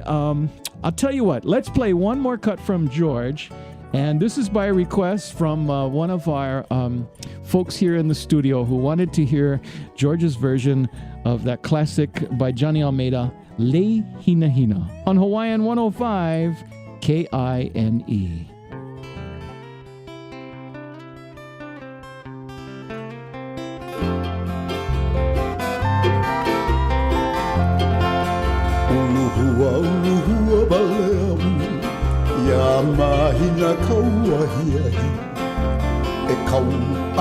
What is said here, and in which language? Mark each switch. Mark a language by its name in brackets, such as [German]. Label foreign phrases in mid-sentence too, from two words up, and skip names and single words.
[English] I'll tell you what, let's play one more cut from George. And this is by request from one of our folks here in the studio who wanted to hear George's version of that classic by Johnny Almeida, Le Hina Hina, on Hawaiian 105 KINE. [Hawaiian] Uluhua baleamu, ya mahina kauahiahi, e kau